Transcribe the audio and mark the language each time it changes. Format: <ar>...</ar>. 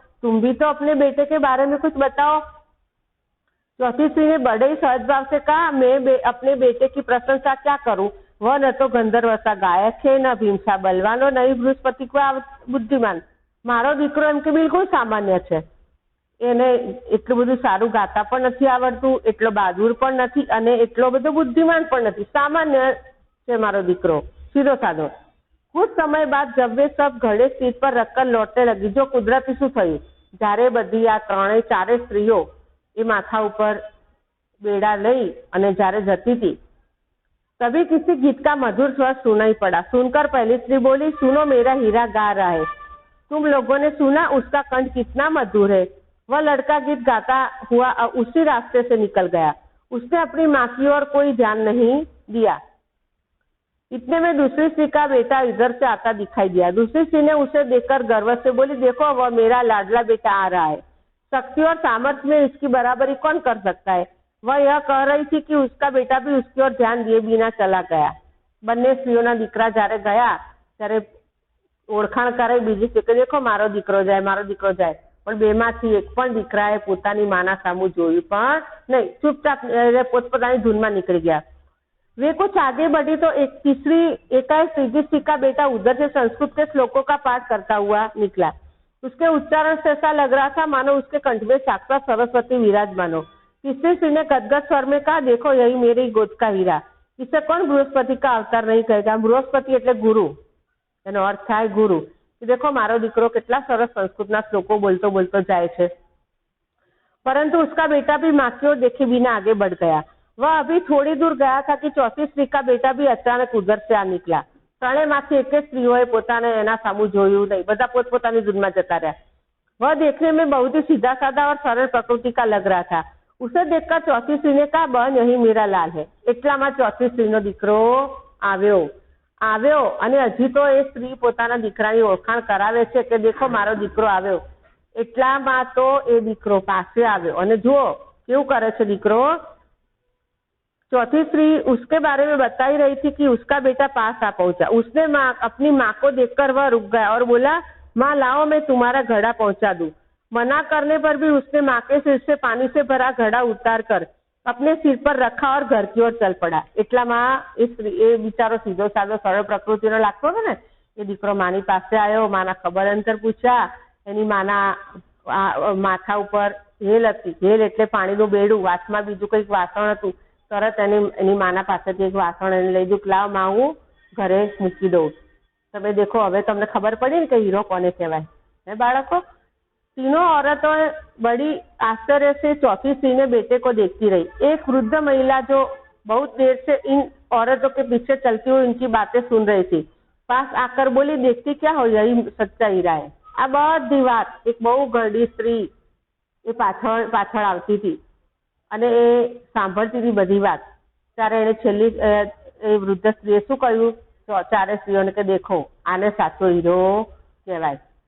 <hi>तुम भी तो अपने बेटे के बारे में कुछ बताओ। चौथी स्त्री ने बड़े ही सहज भाव से कहा, मैं अपने बेटे की प्रशंसा क्या करूं? वह न तो गंधर्व सा गायक है, न भीमसा बलवान, न ही बृहस्पति का बुद्धिमान।</hi> <gu>मारो दीकरो एम के</gu> <hi>बिल्कुल सामान्य है।</hi> <gu>એને એટલું બધું સારું ગાતા પણ નથી આવડતું, એટલો બહાદુર પણ નથી અને એટલો બધો બુદ્ધિમાન પણ નથી, સામાન્ય છે મારો દીકરો, સીધો સાધો।</gu> <hi>कुछ समय बाद जब वे सब घोड़े सीट पर रखकर लौटने लगी, जो कुदरती</hi> <gu>શું થયું, જ્યારે બધી આ ત્રણેય ચારે સ્ત્રીઓ એ માથા ઉપર બેડા લઈ અને જ્યારે જતી હતી,</gu> <hi>तभी किसी गीत का मधुर स्वर सुनाई पड़ा। सुनकर पहली स्त्री बोली, सुनो मेरा हीरा गा रहा है। तुम लोगों ने सुना उसका कंठ कितना मधुर है। वह लड़का गीत गाता हुआ उसी रास्ते से निकल गया। उसने अपनी माँ की ओर कोई ध्यान नहीं दिया। इतने में दूसरी स्त्री का बेटा इधर से आता दिखाई दिया। दूसरी स्त्री ने उसे देखकर गर्व से बोली, देखो वह मेरा लाडला बेटा आ रहा है। शक्ति और सामर्थ्य में इसकी बराबरी कौन कर सकता है। वह यह कह रही थी कि उसका बेटा भी उसकी ओर ध्यान दिए बिना चला गया।</hi> <gu>બંને સ્ત્રીઓના દીકરા જ્યારે ગયા ત્યારે ઓળખાણ કરાઈ બીજી સ્ત્રી કે દેખો મારો દીકરો જાય, મારો દીકરો જાય। પણ બેમાંથી એક પણ દીકરાએ પોતાની માના સામું જોયું પણ નહીં, ચૂપચાપ પોતપોતાની ધૂનમાં</gu> <hi>निकल गया। वे कुछ आगे बढ़ी तो एक तीसरी एकाएक तीसरी स्त्री का बेटा उधर से संस्कृत के श्लोकों का पाठ करता हुआ निकला। उसके उच्चारण से ऐसा लग रहा था मानो उसके कंठ में साक्षात सरस्वती विराजमान हो। तीसरी स्त्री ने गदगद स्वर में कहा, देखो यही मेरी गोद का हीरा। इसे कौन बृहस्पति का अवतार नहीं कहेगा।</hi> <gu>बृहस्पति એટલે ગુરુ, એનો અર્થ થાય ગુરુ। देखो मारो दीकरो કેટલા સરસ સંસ્કૃતના શ્લોકો બોલતો બોલતો જાય છે।</gu> <hi>परंतु उसका बेटा भी माँ की ओर देखे बिना आगे बढ़ गया। वह अभी थोड़ी दूर गया था कि चौथी स्त्री का बेटा भी अचानक उधर से आ निकला।</hi> <gu>ત્રણેયમાંથી એક સ્ત્રીઓએ પોતાને એના સામું જોયું નહીં, બધા પોતપોતાની ધૂનમાં જતા રહ્યા।</gu> <hi>वह देखने में बहुत ही सीधा साधा और सरल प्रकृति का लग रहा था। उसे देखकर चौथी स्त्री ने कहा, बहन यही मेरा लाल है।</hi> <gu>એટલામાં ચોથી સ્ત્રીનો દીકરો આવ્યો અને હજી તો એ સ્ત્રી પોતાના દીકરાની ઓળખાણ કરાવે છે કે દેખો મારો દીકરો આવ્યો। એટલામાં તો એ દીકરો પાસે આવ્યો અને જુઓ કેવું કરે છે દીકરો।</gu> <hi>चौथी स्त्री उसके बारे में बता ही रही थी कि उसका बेटा पास आ पहुंचा। उसने अपनी माँ को देखकर वह रुक गया और बोला, माँ लाओ मैं तुम्हारा घड़ा पहुंचा दूं। मना करने पर भी उसने माँ के सिर से पानी से भरा घड़ा उतार कर अपने सिर पर रखा और घर की ओर चल पड़ा।</hi> <gu>એટલામાં એ બિચારો સીધો સાધો સરળ પ્રકૃતિનો લાગતો હતો ને, એ દીકરો માની પાસે આવ્યો, માના ખબર અંતર પૂછ્યા। એની માના માથા ઉપર હેલ હતી, હેલ એટલે પાણીનું બેડું, વાસમાં બીજું કંઈક વાસણ હતું। તરત એની માના પાસેથી એક વાસણ એને લઈ દીધું, લાવ માં હું ઘરે મૂકી દઉં। તમે દેખો હવે તમને ખબર પડી ને કે હીરો કોને કહેવાય હે બાળકો।</gu> <hi>तीनों औरतें बड़ी आश्चर्य से चौथी स्त्री ने बेटे को देखती रही। एक वृद्ध महिला जो बहुत देर से इन औरतों के पीछे चलती हुई इनकी बातें सुन रही थी, पास आकर बोली, देखती क्या हो, यही सच्चा हीरा है।</hi> <gu>आ बधी વાત એક બહુ ઘરડી સ્ત્રી એ પાછળ આવતી હતી અને એ સાંભળતી હતી બધી વાત। ત્યારે એને છેલ્લી એ વૃદ્ધ સ્ત્રીએ શું કહ્યું, ચારે સ્ત્રીઓને કે દેખો આને સાચો હીરો કહેવાય।</gu>